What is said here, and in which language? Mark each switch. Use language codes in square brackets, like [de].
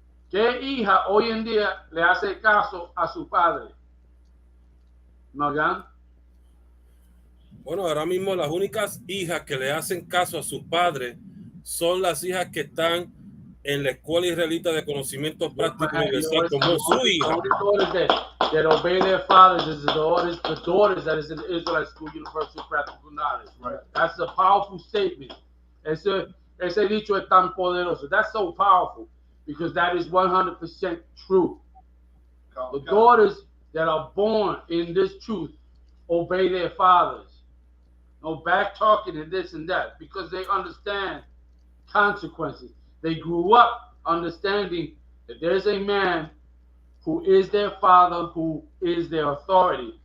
[es] ¿Qué hija hoy en día le hace caso a su padre? ¿Morgan? Bueno, ahora mismo las únicas hijas que le hacen caso a sus padres son las hijas que están en la escuela israelita de conocimiento práctico universal como su hija. [en] That obey their fathers is the daughters that is in the Israelite School University of Practical Knowledge. Right. That's a powerful statement. [es] Ese dicho es tan poderoso. [en] That's so powerful because that is 100% true. The daughters that are born in this truth obey their fathers. No back talking and this and that because they understand consequences. They grew up understanding that there's a man who is their father, who is their authority.